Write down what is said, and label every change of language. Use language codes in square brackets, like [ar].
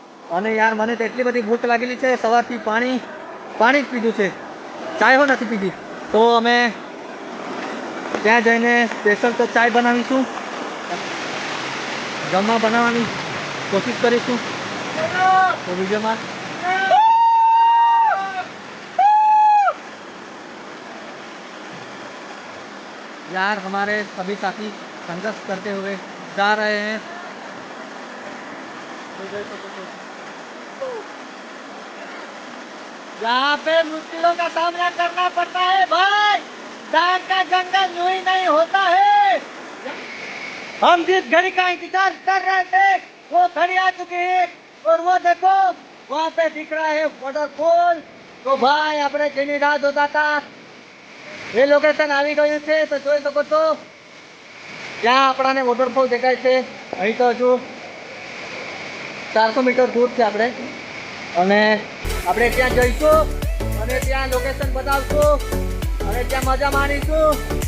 [gu] અને યાર મને તો એટલી બધી ભૂખ લાગેલી છે, સવારથી પાણી જ પીધું છે, ચાય હો નથી પીધી. તો અમે ત્યાં જઈને સ્પેશિયલ તો ચાય બનાવીશું, જમવા બનાવવાની કોશિશ કરીશું. તો વિડીયોમાં [hi] यार हमारे सभी साथी संघर्ष करते हुए जा रहे हैं. यहाँ पे मुश्किलों का सामना करना पड़ता है भाई. डाक का जंगल यूं ही नहीं होता है. हम जिस घड़ी का इंतजार कर रहे थे वो घड़ी आ चुकी है और वो देखो वहाँ पे दिख रहा है वॉटरफॉल. तो भाई [gu] આપણે જેની રાહ જોતા હતા એ લોકેશન આવી ગયું છે. તો જોઈ શકો છો ત્યાં આપણાને વોટરફોલ દેખાય છે. અહીં તો હજુ 400 મીટર દૂર છે આપણે, અને આપણે ત્યાં જઈશું અને ત્યાં લોકેશન બતાવશું અને ત્યાં મજા માણીશું.